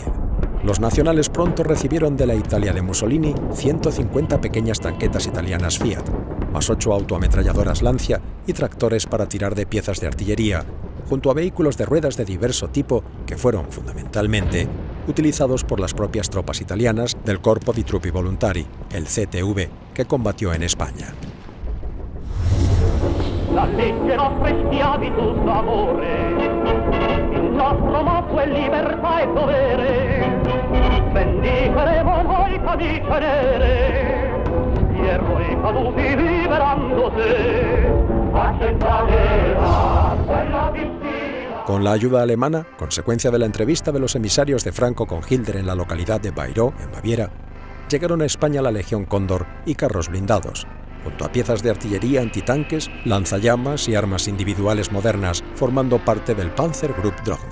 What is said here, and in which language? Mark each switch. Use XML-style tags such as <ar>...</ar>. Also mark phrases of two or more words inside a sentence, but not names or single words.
<es>Los nacionales pronto recibieron de la Italia de Mussolini 150 pequeñas tanquetas italianas Fiat, más 8 autoametralladoras Lancia y tractores para tirar de piezas de artillería, junto a vehículos de ruedas de diverso tipo que fueron, fundamentalmente, utilizados por las propias tropas italianas del Corpo di Truppi Volontari, el CTV, que combatió en España.</es> <it>La legge nostra è schiavitù d'amore, il nostro motto è libertà e dovere, vendicheremo noi camicie nere, gli eroi caduti liberando te, a centralera, quella vittina.</it> <es>Con la ayuda alemana, consecuencia de la entrevista de los emisarios de Franco con Hitler en la localidad de Bayreuth, en Baviera, llegaron a España la Legión Cóndor y carros blindados, junto a piezas de artillería antitanques, lanzallamas y armas individuales modernas, formando parte del Panzergruppe-Drohne.</es>